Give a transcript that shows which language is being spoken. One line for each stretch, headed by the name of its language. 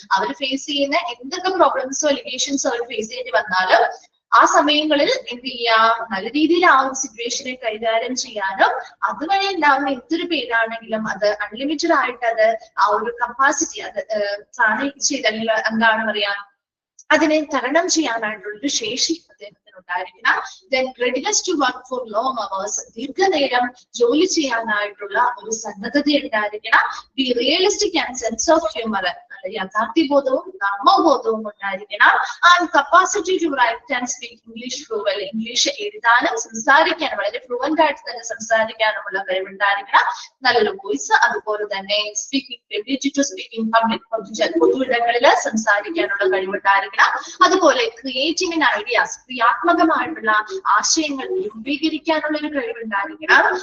Malayalam: അവർ face ചെയ്യുന്ന എന്തൊക്കെ പ്രോബ്ലംസോ അലിഗേഷൻസോ അവർ face ചെയ്യേണ്ടി വന്നാലും ആ സമയങ്ങളിൽ എന്ത് ചെയ്യാം, നല്ല രീതിയിൽ ആ ഒരു സിറ്റുവേഷനെ കൈകാര്യം ചെയ്യാനും അതുവഴി ഉണ്ടാവുന്ന എന്തൊരു പേരാണെങ്കിലും അത് അൺലിമിറ്റഡ് ആയിട്ട് അത് ആ ഒരു കപ്പാസിറ്റി അത് ചെയ്ത് അല്ലെങ്കിൽ എന്താണ് പറയാ അതിനെ തരണം ചെയ്യാനായിട്ടുള്ള ഒരു ശേഷി അദ്ദേഹത്തിന് ഉണ്ടായിരിക്കണം.
English: Then readiness to work for long hours,
Malayalam: ദീർഘനേരം ജോലി ചെയ്യാനായിട്ടുള്ള ഒരു സന്നദ്ധത ഉണ്ടായിരിക്കണം.
English: Be realistic and sense of humor,
Malayalam: യാഥാർത്ഥ്യബോധവും നർമ്മബോധവും ഉണ്ടായിരിക്കണം.
English: And capacity to write and speak English fluently,
Malayalam: English എഴുതാനും സംസാരിക്കാനും വളരെ ഫ്ലുവന്റ് ആയിട്ട് തന്നെ സംസാരിക്കാനുമുള്ള കഴിവുണ്ടായിരിക്കണം. നല്ലൊരു
English: voice,
Malayalam: അതുപോലെ തന്നെ
English: speaking ability to speak in public,
Malayalam: പൊതുവിടങ്ങളിൽ സംസാരിക്കാനുള്ള കഴിവുണ്ടായിരിക്കണം. അതുപോലെ
English: creating in ideas,
Malayalam: ക്രിയാത്മകമായിട്ടുള്ള ആശയങ്ങൾ രൂപീകരിക്കാനുള്ള ഒരു കഴിവുണ്ടായിരിക്കണം.